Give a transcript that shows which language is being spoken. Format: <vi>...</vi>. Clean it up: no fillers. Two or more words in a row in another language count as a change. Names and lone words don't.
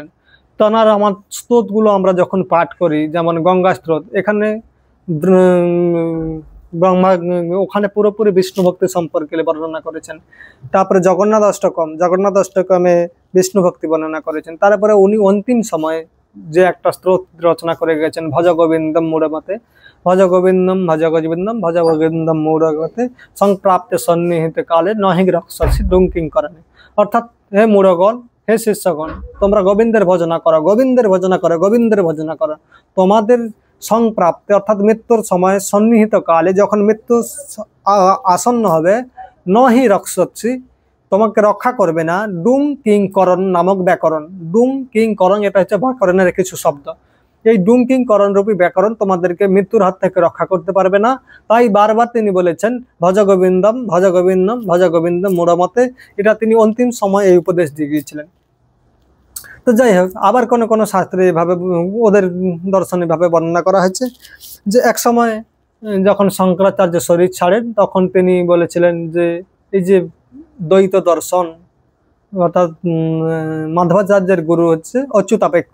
<bn>তনার আমার স্রোতগুলো আমরা যখন পাঠ করি, যেমন গঙ্গা স্রোত, এখানে ব্রহ্মা ওখানে পুরোপুরি বিষ্ণু ভক্তি সম্পর্কে বর্ণনা করেছেন। তারপরে জগন্নাথ অষ্টকমে বিষ্ণু ভক্তি বর্ণনা করেছেন। তারপরে উনি অন্তিম সময়ে যে একটা স্রোত রচনা করে গেছেন,</bn> <sa>ভজ গোবিন্দম মূঢ়মতে, ভজ গোবিন্দম ভজ গোবিন্দম ভজ গোবিন্দম মূঢ়মতে সংপ্রাপ্তে সন্নিহিত কালে নহি রক্ষসি ডুঙ্কিং করেন।</sa> <bn>অর্থাৎ হে মূঢ়গণ, হে শিষ্যগণ, তোমরা গোবিন্দের ভজনা করো, গোবিন্দের ভজনা করো, গোবিন্দের ভজনা করো। তোমাদের সংপ্রাপ্তে অর্থাৎ মৃত্যুর সময় সন্নিহিত কালে, যখন মৃত্যু আসন্ন হবে,</bn> <sa>নহি রক্ষসি,</sa> <bn>তোমাকে রক্ষা করবে না, ডুং কিং করণ নামক ব্যাকরণ। ডুং কিং করণ, এটা হচ্ছে ব্যাকরণের কিছু শব্দ। এই ডুং কিং করণ রূপী ব্যাকরণ তোমাদেরকে মৃত্যুর হাত থেকে রক্ষা করতে পারবে না। তাই বারবার তিনি বলেছেন</bn> <sa>ভজ গোবিন্দম ভজ গোবিন্দম ভজ গোবিন্দম মূঢ়মতে।</sa> <bn>এটা তিনি অন্তিম সময় এই উপদেশ দিয়ে গিয়েছিলেন। তো যাই হোক, আবার কোনো কোনো শাস্ত্রে এভাবে ওদের দর্শন এভাবে বর্ণনা করা হয়েছে যে এক সময় যখন শঙ্করাচার্য শরীর ছাড়েন, তখন তিনি বলেছিলেন যে এই যে দ্বৈত দর্শন, অর্থাৎ মাধবাচার্যের গুরু হচ্ছে অচ্যুতাপেক্ষ।</bn>